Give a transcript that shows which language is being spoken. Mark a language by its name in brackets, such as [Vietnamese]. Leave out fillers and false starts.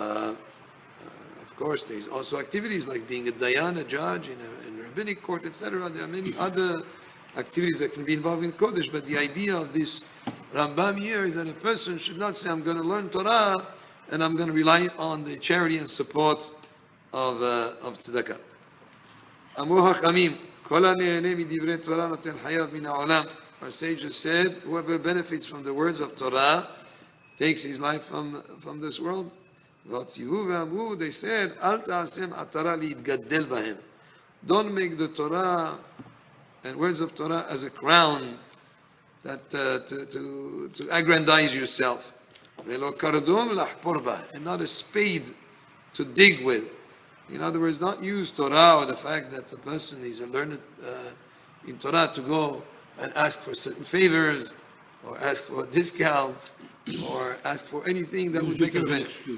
[English] Of course, there's also activities like being a dayan, a judge in a rabbinic court, etc. There are many other activities that can be involved in Kodesh, but the idea of this Rambam here is that a person should not say, I'm going to learn Torah and I'm going to rely on the charity and support of tzedakah. [Hebrew] אמרו חכמים, כל הנהנה מדברי תורה נוטל חייו מן העולם. [English] Our sages said, whoever benefits from the words of Torah takes his life from this world. [Hebrew] והציוו ואמרו, [English] they said, [Hebrew] אל תעשם עטרה להתגדל בהם. [English] Don't make the Torah and words of Torah as a crown that to aggrandize yourself. [Hebrew] Velo kardom lahpor ba, [English] and not a spade to dig with. In other words, not use Torah or the fact that the person is a learned in Torah to go and ask for certain favors, or ask for discounts, or ask for anything that would make a difference.